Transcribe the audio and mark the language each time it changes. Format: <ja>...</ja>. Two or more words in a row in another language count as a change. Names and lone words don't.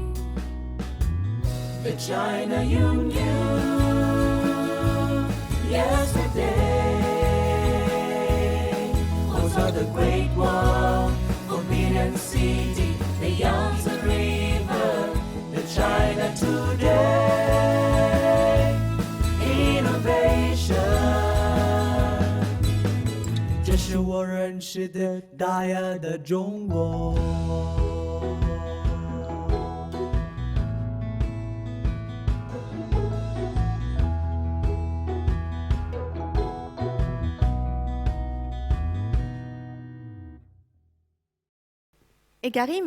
<en>The China you knew yesterday. Also the Great Wall, Forbidden City, the Yangtze River, the China today. Innovation.</en> <zh>这是我认识的大呀的中国。</zh> <fr>Et Karim,</fr>